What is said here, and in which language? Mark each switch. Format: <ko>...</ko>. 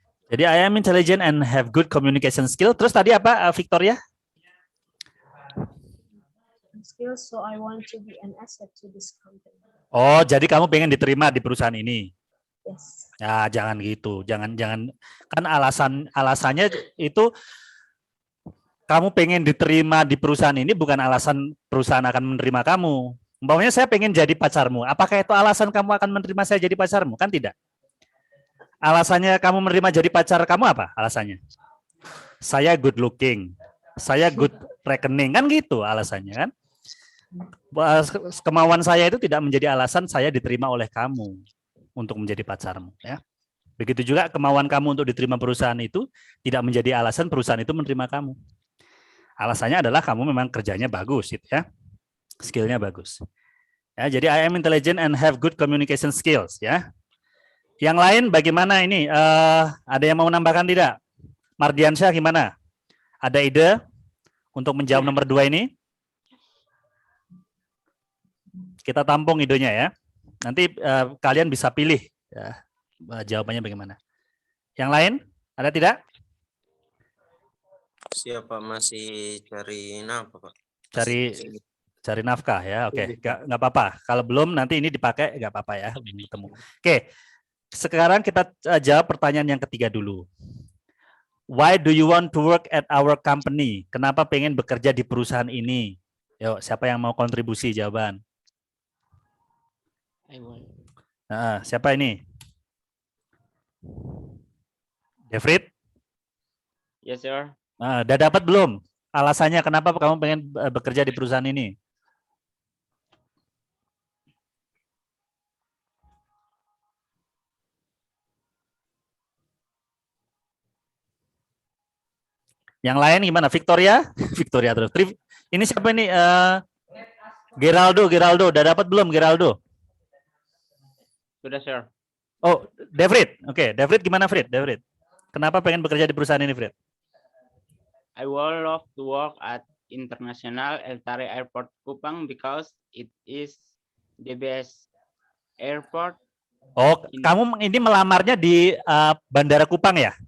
<en>Jadi I am intelligent and have good communication skill.</en> <id>Terus tadi apa, Victoria?</id> <en>Skills, so I want to be an asset to this company.</en> <id>Oh, jadi kamu pengen diterima di perusahaan ini?</id> <en>Yes.</en> <id>Ya, jangan gitu. Jangan kan alasannya itu kamu pengen diterima di perusahaan ini bukan alasan perusahaan akan menerima kamu. Umpamanya saya pengen jadi pacarmu. Apakah itu alasan kamu akan menerima saya jadi pacarmu? Kan tidak. Alasannya kamu menerima jadi pacar kamu apa? Alasannya? Saya</id> <en>good looking. Saya good reckoning.</en> <id>Kan gitu alasannya kan. Kemauan saya itu tidak menjadi alasan saya diterima oleh kamu untuk menjadi pacarmu. Ya. Begitu juga kemauan kamu untuk diterima perusahaan itu tidak menjadi alasan perusahaan itu menerima kamu. Alasannya adalah kamu memang kerjanya bagus, gitu ya, skillnya bagus. Ya, jadi</id> <en>I am intelligent and have good communication skills.</en> <id>Ya. Yang lain bagaimana ini? Ada yang mau menambahkan tidak? Mardiansyah gimana? Ada ide untuk menjawab nomor 2 ini? Kita tampung idenya ya. Nanti kalian bisa pilih ya, jawabannya bagaimana. Yang lain ada tidak? Siapa masih cari nafkah, Pak? Cari nafkah ya. Oke, nggak apa-apa. Kalau belum nanti ini dipakai nggak apa-apa ya. Ketemu. Oke, sekarang kita jawab pertanyaan yang ketiga dulu.</id> <en>Why do you want to work at our company?</en> <id>Kenapa pengen bekerja di perusahaan ini? Yuk, siapa yang mau kontribusi jawaban? Siapa ini? Devrit?</id> <en>Yes, sir.</en> <id>Udah dapat belum? Alasannya kenapa kamu pengen bekerja di perusahaan ini? Yang lain gimana? Victoria? Victoria terus. Ini siapa ini? Geraldo. Udah dapat belum Geraldo? Sudah, sir. Oh, Devrit. Oke, Devrit gimana, Frit? Devrit. Kenapa pengen bekerja di perusahaan ini, Frit?</id> <en>I would love to work at International Eltari Airport Kupang because it is the best airport.</en> <id>Oh, kamu ini melamarnya di Bandara Kupang ya?</id>